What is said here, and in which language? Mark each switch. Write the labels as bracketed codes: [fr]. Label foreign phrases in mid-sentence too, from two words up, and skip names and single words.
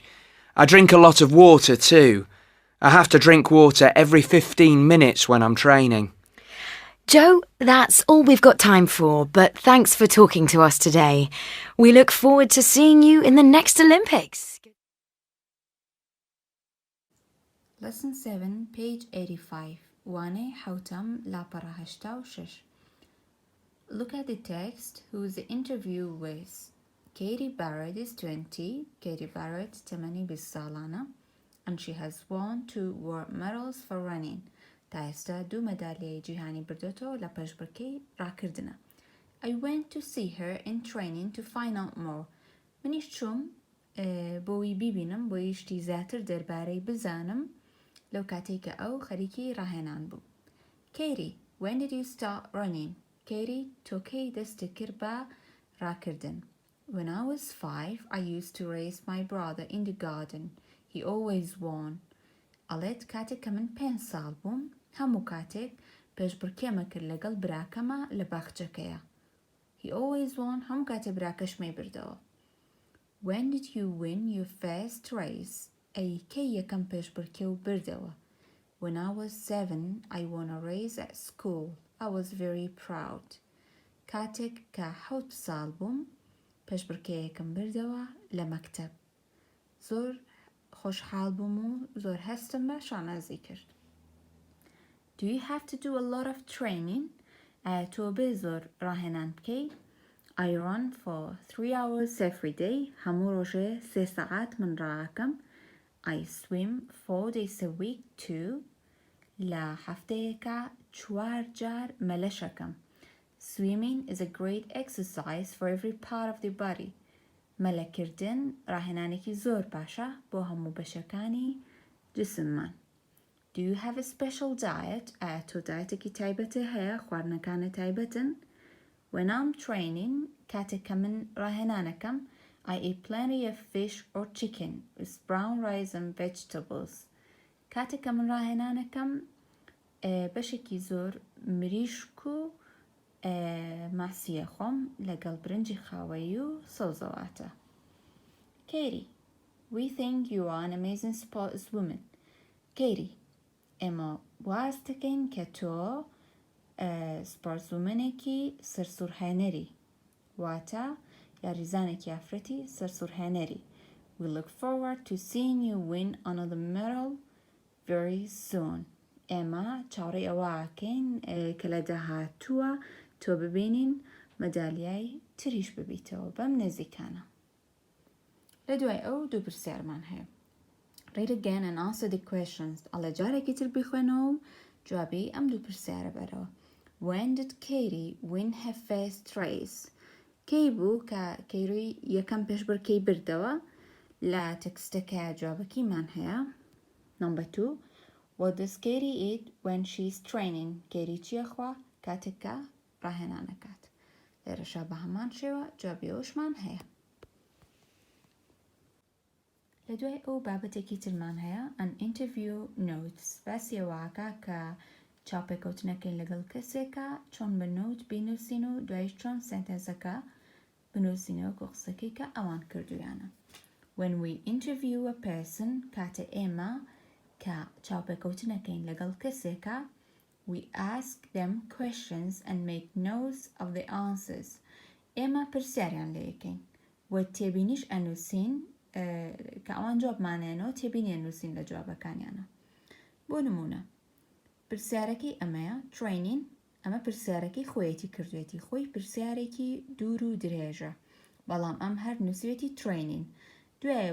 [en] I drink a lot of water too. I have to drink water every 15 minutes when I'm training. Joe, that's all we've got time for, but thanks for talking to us today. We look forward to seeing you in the next Olympics. Lesson 7, page 85. [ckb] وانه حوتم لاپەڕە هەشتا و شەش. [en] Look at the text. Who's the interview with? Katie Barrett is 20. Katie Barrett تمني بالسالانة and she has won 2 world medals for running. [ckb] تا ئێستا 2 مەدالیای جیهانی بردووەتەوە لە پەشبڕکێی ڕاکردنە. [en] I went to see her in training to find out more. [ckb] منیش چووم بۆی بیبینم بۆی شتی زیاتر دەربارەی بزانم لەو کاتێککە ئەو خەریکی ڕاهێنان بوو. [en] Katie, when did you start running? [ckb] Katie تۆ کەی دەستت کرد بە ڕاکردن. [en] When I was 5, I used to race my brother in the garden. He always won. [ckb] ئەڵێت کاتێک کە من 5 ساڵ بووم هەموو کاتێک پێشبڕکێمە کرد لەگەڵ براکەمە لە باخچەکەیە. [en] He always won. [ckb] هەموو کاتێک براکەشمەی بردەوە. [en] When did you win your first race? [ckb] ئەی کەی یەکەم پێشبڕکێ و بردەوە. [en] When I was 7, I won a race at school. I was very proud. [ckb] کاتێک کە 7 ساڵ بووم پێشبڕکێیەکم بردەوە لە مەکتەب. زۆر خۆشحاڵ بووم و زۆر هەستم بە شانازی کرد. [en] Do you have to do a lot of training? [ckb] ئایا تۆ بێ زۆر ڕاهێنان بکەی؟ [en] I run for 3 hours every day. [ckb] هەموو ڕۆژێ 3 سەعات من ڕاکەم. [en] I swim 4 days a week too. [ckb] لە هەفتەیەکە 4 جار مەلەشەکەم. [en] Swimming is a great exercise for every part of the body. [ckb] مەلەکردن ڕاهێنانێکی زۆر باشە بۆ هەموو بەشەکانی جسممان. [en] Do you have a special diet? [ckb] ئایا تۆ دایەتێکی تایبەتت هەیە؟ خواردنەکانت تایبەتن؟ [en] When I'm training, [ckb] کاتێک کە من ڕاهێنانەکەم, [en] I eat plenty of fish or chicken with brown rice and vegetables. [ckb] کاتێک کە من ڕاهێنانەکەم بەشێکی زۆر مریشک و ماسیە خۆم لەگەڵ برنجی خاوەیی و سەوزەواتە. [en] Katie, we think you are an amazing sportswoman. Katie, [ckb] ئێمە واز دەکەین کە تۆ سپۆرتسومەنێکی سەرسوورهێنەری واتە یاریزانێکی ئافرەتی سەرسوورهێنەری. [en] We look forward to seeing you win another medal very soon. [ckb] ئێمە چاوەڕێی ئەوەکەین کە لە داهاتووە تۆ ببینین مەدالیای تریش ببیتەوە بەم نزیکانە. لە دوای ئەو 2 پرسیارمان هەیە. [en] Read again and answer the questions. [ckb] ئەڵێ جارێکی تر بخوێنەوە و جوابی ئەم 2 پرسیارە بەرەوە. [en] When did Katie win her first race? [ckb] کەی بوو کە کەیروی یەکەم پێشبڕکێی بردەوە؟ لە تەکستەکە جوابەکیمان هەیە. [en] Number 2. What does Katie eat when she's training? [ckb] Katie چیە خوا کاتێک کە ڕاهێنانەکات؟ لێرەشا بە هەمان شێوە جوابی ئەوشمان هەیە. لە دوای ئەو بابەتێکی ترمان هەیە [en] an interview notes. [ckb] باسی ئەوەکە کە چاوپێکەوتنەکەین لەگەڵ کەسێکە چۆن بە نوت بینووسین و دوایش چۆن سنتەنسەکە بنووسینەوە کە قسەکەی کە ئەوان کردویانە. When we interview a person کاتە ئێمە کە چاوپێکەوتنەکەین لەگەڵ کەسێکە we ask them questions and make notes of the answers. ئێمە پرسیاریان لێ یەکەین و تێبینیش ئەنووسین کە ئەوان جوابمانێنەوە تێبینی ئەنووسین لە جوابەکانیانە. بۆ نمونە پرسیارەکەی ئەمەیە training. ئەمە پرسیارەکەی خۆیەتی کردوێتی خۆی پرسیارێکی دوور و درێژە بەڵام ئەم هەر نووسێتی training.